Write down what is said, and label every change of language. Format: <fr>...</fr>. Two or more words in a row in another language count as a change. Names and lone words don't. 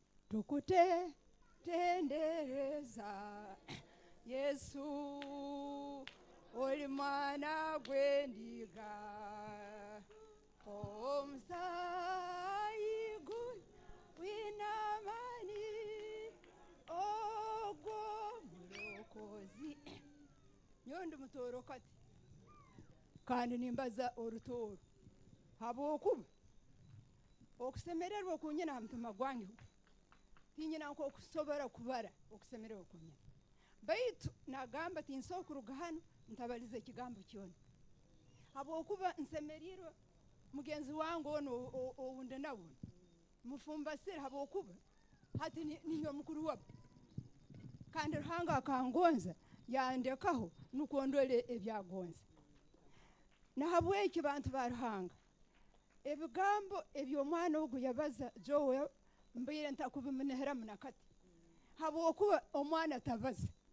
<ttj>tukutendereza Yesu oli mwana gwendiga omusaigu winamani ogwo mulokozi nyondi mutoro kati kandi nimbaza orutoro habwokuba okusemererwa okunyina ha mutima gwange tinyina nko okusobora kubara okusemererwa okunyina baitu nagamba tinsobola kuruga hano ntabaliza ekigambo kyona habwokuba nsemerirwe mugenzi wange ono owundi nawe mufumbasire habwokuba hati niyo mukuru wabo kandi ruhanga akangonza yandekaho nukondole ebyagonza nahabweki bantu ba ruhanga ebigambo ebyomwana ogu yabaza Joel mbire ntakubimunehera munakati habwokuba omwana tabaza</ttj>